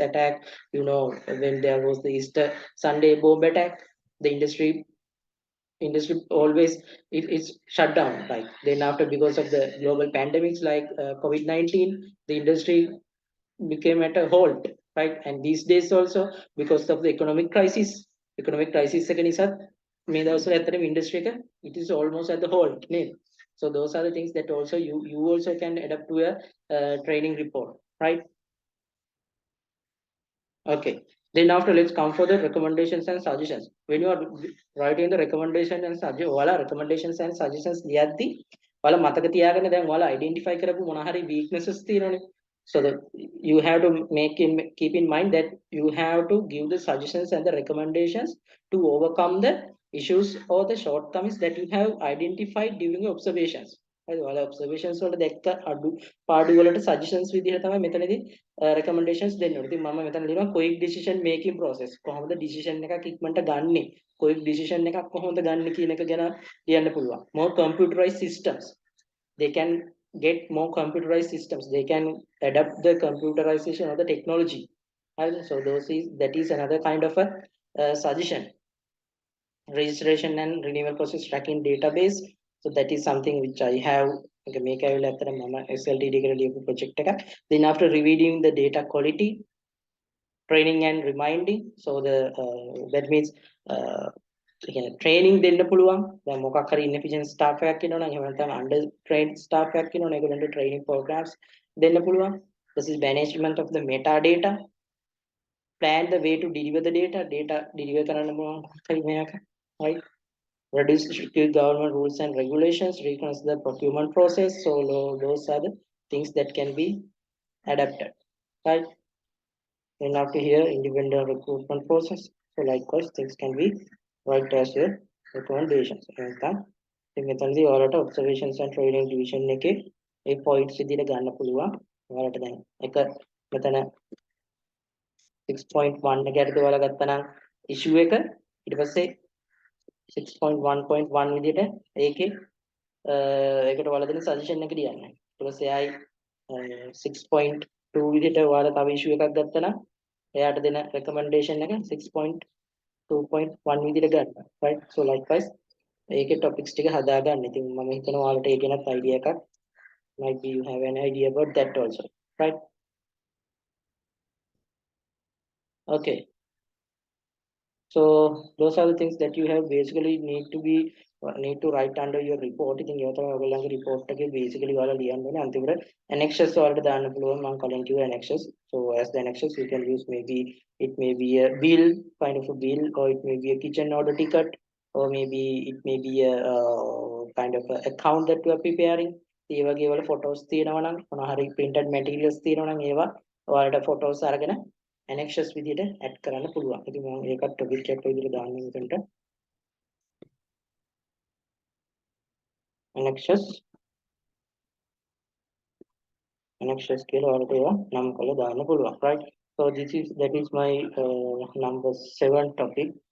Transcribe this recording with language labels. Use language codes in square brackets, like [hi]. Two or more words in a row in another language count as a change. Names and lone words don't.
[en] attack you know when there was the Easter Sunday bomb attack the industry always it's shut down like then after because of the global pandemics like COVID-19 the industry became at a halt right and these days also because of the economic crisis [si] එක නිසා මේ දවස්වල ඇත්තටම [en] industry එක it is almost at the halt නේද so those are the things that also you also can adapt to a training report right okay then after let's come for the recommendations and suggestions when you are writing the recommendation and suggestions ඔයාලා recommendations and suggestions [si] ලියද්දි ඔයාලා මතක තියාගන්න දැන් ඔයාලා identify කරපු මොන හරි weaknesses තියෙනවනේ [en] so that you have to keep in mind that you have to give the suggestions and the recommendations to overcome the issues or the shortcomings that you have identified during your observations [si] හරි ඔයාලා observations වලට දැක්ක අඩු පාඩු වලට suggestions විදිහට තමයි මෙතනදී recommendations දෙන්න ඕනේ. ඉතින් මම මෙතන ලියනවා [en] quick decision making process. [si] කොහොමද decision එකක් ඉක්මනට ගන්නෙ? [en] quick decision [si] එකක් කොහොමද ගන්නෙ කියන එක ගැන ලියන්න පුළුවන්. [en] More computerized systems. They can get more computerized systems. They can adapt the computerization of the technology. So that is another kind of a suggestion. Registration and renewal process tracking database so that is something which I have [si] මේක ඇවිල්ලා අතර මම SLTD එකට ලියපු project එකක් [en] then after reviewing the data quality training and reminding so the that means training [si] දෙන්න පුළුවන් දැන් මොකක් හරි [en] inefficient staff [si] එකක් ඉන්නවා නම් එහෙම නැත්නම් [en] under trained staff [si] එකක් ඉන්නවා නම් ඒගොල්ලන්ට [en] training programs [si] දෙන්න පුළුවන් [en] this is management of the metadata plan the way to deliver the data deliver [si] කරන්න මොකක් හරි මේක [en] right reduce strict government rules and regulations, reconsider the procurement process. So those are the things that can be adapted. Right? And after here, independent recruitment process. So likewise, things can be right as your recommendations. [si] මෙතනදී ඔයාලට [en] observations and training division [si] එකේ ඒ points විදිහට ගන්න පුළුවන්. ඔයාලට දැන් එක මෙතන 6.1 එක යටතේ ඔයාලා ගත්තා නම් issue එක ඊට පස්සේ 6.1.1 විදිහට ඒකේ ඒකට ඔයාලා දෙන සජෙෂන් එක ලියන්න. ඊට පස්සේ ආයි 6.2 විදිහට ඔයාලා තව ඉෂුව එකක් ගත්තා නම් එයාට දෙන රෙකමෙන්ඩේෂන් එක 6.3 2.1 විදිහට ගන්න. [en] right? So likewise [si] ඒකේ topics ටික හදාගන්න. ඉතින් මම හිතනවා ඔයාලට ඒක ගැනත් idea එකක් [en] might be you have an idea about that also. Right? Okay. So those are the things that you have basically need to write under your report. [si] ඉතින් ඒක තමයි ඔයගොල්ලන්ගේ report එකේ basically ඔයාලා ලියන්න ඕනේ. අන්තිමට annexes වලට දාන්න පුළුවන්. මම කලින් කිව්වා annexes. [en] So as the annexes you can use, maybe it may be a bill, kind of a bill, or it may be a kitchen order ticket, or maybe it may be a kind of a account that you are preparing. [si] ඒ වගේ වල photos තියෙනවා නම් මොනවා හරි [en] printed materials [si] තියෙනවා නම් ඒවා ඔයාලට photos අරගෙන annexes විදිහට add කරන්න පුළුවන්. ඉතින් මම ඒකත් topic එකක් විදිහට දාන්නේ මෙතනට. annexes කියලා ඔයාලට ඒවා නම් කරලා දාන්න පුළුවන්. [en] right? So that is my number 7 topic.